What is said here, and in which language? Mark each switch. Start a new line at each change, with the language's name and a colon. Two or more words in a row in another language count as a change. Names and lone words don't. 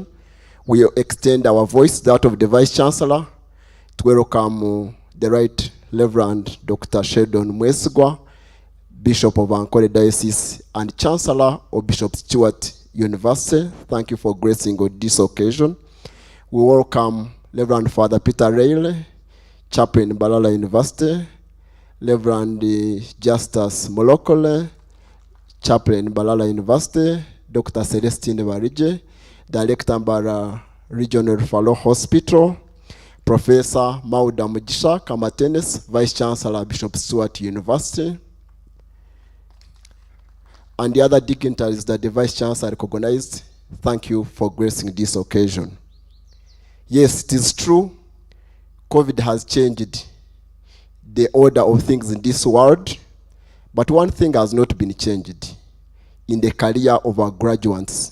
English: We extend our voice, that of the Vice Chancellor, to welcome the Right Reverend Dr. Sheldon Mwesigwa, Bishop of Ankole Diocese and Chancellor of Bishop Stewart University. Thank you for gracing on this occasion. We welcome Reverend Father Peter Reilly, Chaplain Mbarara University, Reverend Justus Molokole, Chaplain Mbarara University, Dr. Celestine Barije, Director Mbarara Regional Referral Hospital, Professor Mauda Mugisha Kamatenes, Vice Chancellor Bishop Stewart University, and the other dignitaries that the Vice Chancellor recognized. Thank you for gracing this occasion. Yes, it is true, COVID has changed the order of things in this world, but one thing has not been changed in the career of our graduates.